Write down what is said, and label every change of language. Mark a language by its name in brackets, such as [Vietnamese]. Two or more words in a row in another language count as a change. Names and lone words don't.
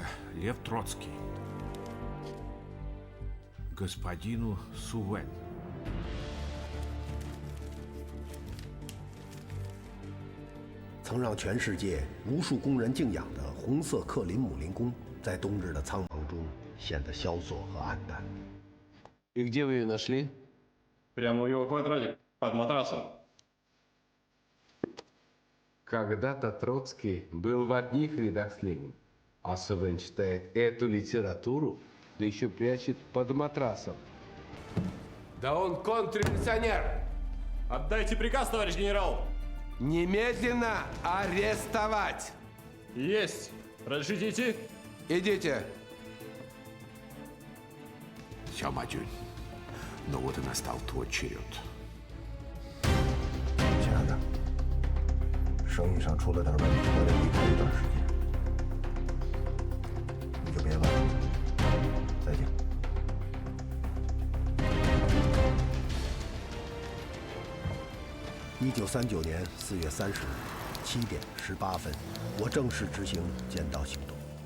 [Russian] Лев Троцкий. Господину Сувен. [Chinese] « 曾让全世界无数工人敬仰的红色克林姆林宫，在冬日的苍茫中显得萧索和暗淡。» [Russian] И где вы ее нашли? Прямо в его квадрате, под матрасом. Когда-то Троцкий был в одних рядах с Лениным, а Сувен читает эту литературу, да еще прячет под матрасом. Да он контрреволюционер! Отдайте приказ, товарищ генерал! Немедленно арестовать! Есть! Разрешите идти? Идите! 小马军，но вот и настал твой черед. [Chinese] 亲爱的，生意上出了点问题，我得离开一段时间，你就别问了。再见。1939年4月30日7点18分，我正式执行剑道行动。